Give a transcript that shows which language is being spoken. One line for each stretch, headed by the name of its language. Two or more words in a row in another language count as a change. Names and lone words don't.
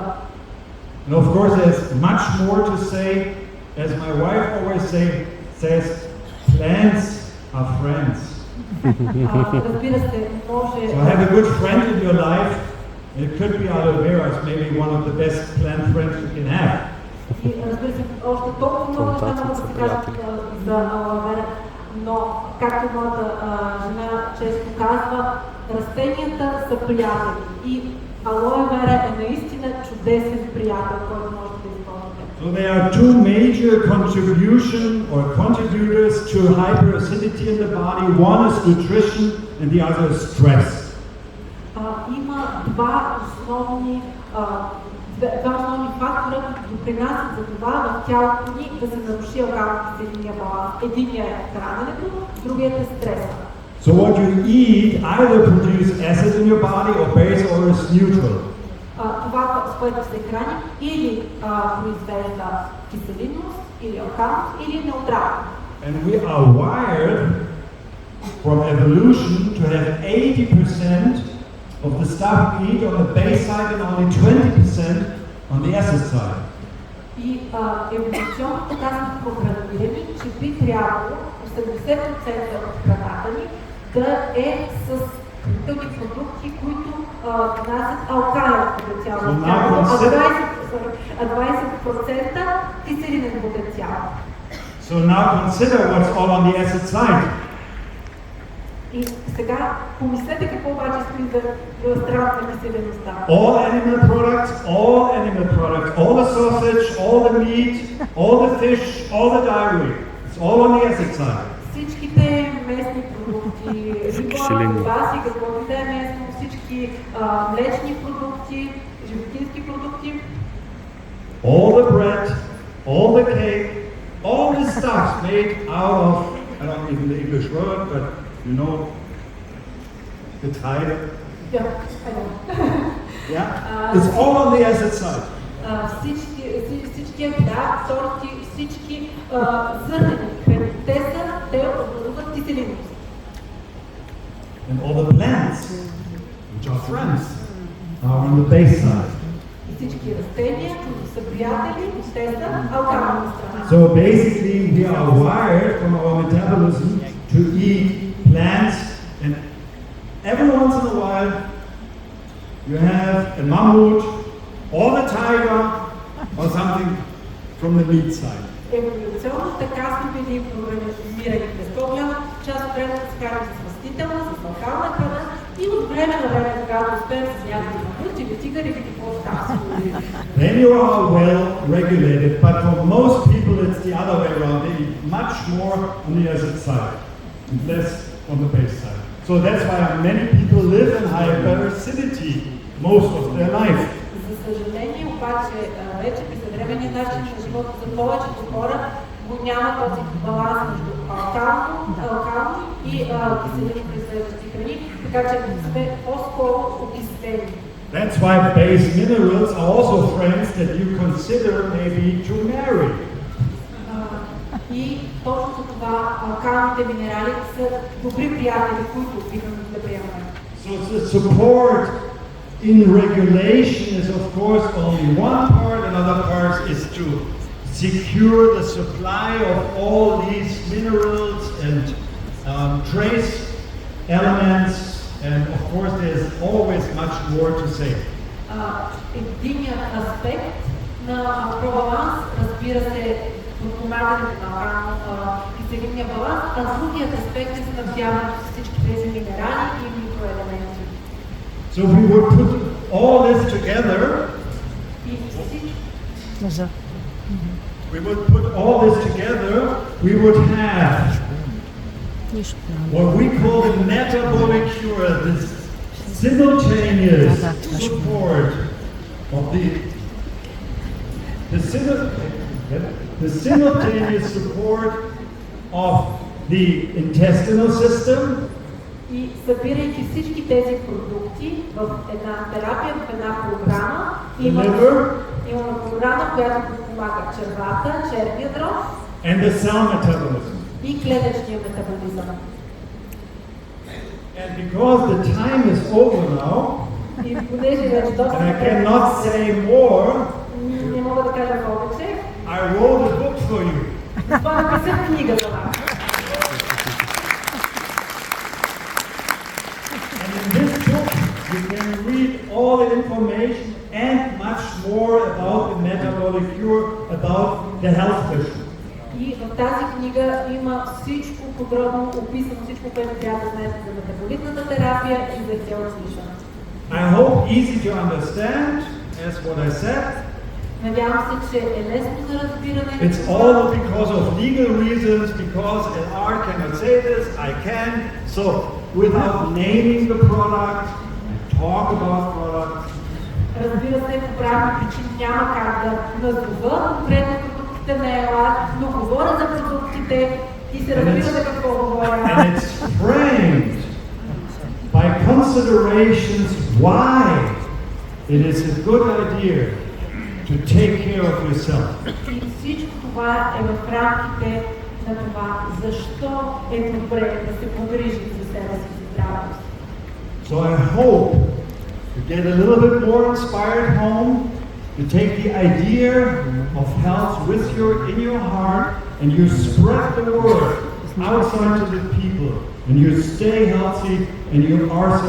English: And of course there's much more to say, as my wife always says, plants are friends.
Bulgarian: Разбира се, може...
English: So have a good friend in your life. It could be aloe vera, it's maybe one of the best plant friends you can have.
Bulgarian: И разбира се, още толкова много неща могат да се кажат за алоe vera, но както моята жена често казва, растенията са приятели и алоe vera е наистина чудесен приятел, който може да използвате.
English: So there are two major contributors to hyperacidity in the body. One is nutrition and the other is stress.
Bulgarian: Има два два основни фактора, които допринасят за това в тялото ни да се наруши алкално-киселинния баланс. Единият е храненето, другият е стреса.
English: So what you eat either produces acid in your body or base or is neutral.
Bulgarian: Това, с което се храни, или произвежда киселинност, или алкалност, или неутрално.
English: And we are wired from evolution to have 80% of the stuff we eat on the base side and only 20% on the acid side.
Bulgarian: И еволюционно така сме програмирани, че би трябвало 80% от храната ни да е с хранителни продукти, които внасят алкален потенциал в тялото, а 20% киселинен потенциал.
English: So now consider what's all on the acid side.
Bulgarian: И сега помислете какво обаче стои за страната на киселеността.
English: All animal products, all the sausage, all the meat, all the fish, all the dairy. It's all on the acid side.
Bulgarian: Всичките местни продукти, риба, колбаси, каквото и да е местно, всички млечни продукти, животински продукти.
English: All the bread, all the cake, all this stuff's made out of, I don't know even the English word, but you know, Getreide. Yeah, I know. Yeah? It's all on the acid side.
Bulgarian: Всички хляб, торти, всички зърнени храни, те образуват киселинност.
English: And all the plants, which are friends, are on the base side.
Bulgarian: И всички растения, които са приятели, те са алкална страна.
English: So basically we are wired from our metabolism to eat plants, and every once in a while you have a mammoth or the tiger or something from the meat side.
Bulgarian: Еволюционно така сме били програмирани през по-голяма част от времето се караме с растителна, с алкална храна и от време на време, когато успеем с някакви мамут или тигър или какво става.
English: Then you are well regulated, but for most people it's the other way around. They eat much more on the acid side and less on the base side. So that's why many people live in hyperacidity most of their life.
Bulgarian: За съжаление, обаче, вече при съвременния начин на живота за повечето хора го няма този баланс между алкални и киселини произвеждащи храни, така че сме по-скоро окислени.
English: That's why base minerals are also friends that you consider maybe to marry.
Bulgarian: И точно за това алкалните минерали са добри приятели, които бихме да приемаме.
English: So the support in regulation is of course only one part, another part is to secure the supply of all these minerals and trace elements, and of course there's always much more to say.
Bulgarian: Единият аспект на пробаланс, разбира се, подпомагането на киселинния баланс, а другият аспект е снабдяването с всички тези минерали и микроелементи.
English: So if we would put all this together, we would have what we call the metabolic cure, this simultaneous support of the simultaneous support of the intestinal system.
Bulgarian: И събирайки всички тези продукти в една терапия, в една програма, имаме програма, която подпомага червата, червия дроб
English: and the cell metabolism.
Bulgarian: И клетъчния метаболизъм.
English: And because the time is over now,
Bulgarian: и понеже вече доста
English: and I cannot say more,
Bulgarian: не мога да кажа повече,
English: I wrote a book for you.
Bulgarian: Това написах книга за вас.
English: You can read all the information and much more about the metabolic cure, about the health vision.
Bulgarian: И в тази книга има всичко подробно описано, всичко, което трябва да знаете за метаболитната терапия и за Health Vision.
English: I hope easy to understand, as what I said.
Bulgarian: Надявам се, че е лесно за разбиране.
English: It's all because of legal reasons, because LR cannot say this, I can. So without naming the product, talk about products,
Bulgarian: Разбира се, по правни причини няма как да назова конкретно продуктите на ЕЛА, но говоря за продуктите и се разбира какво говоря.
English: And it's framed by considerations why it is a good idea to take care of yourself.
Bulgarian: И всичко това е в рамките на това, защо е добре да се погрижим за себе си, за здравето си.
English: So I hope to get a little bit more inspired home, to take the idea of health in your heart, and you spread the word outside to the people, and you stay healthy, and you are successful.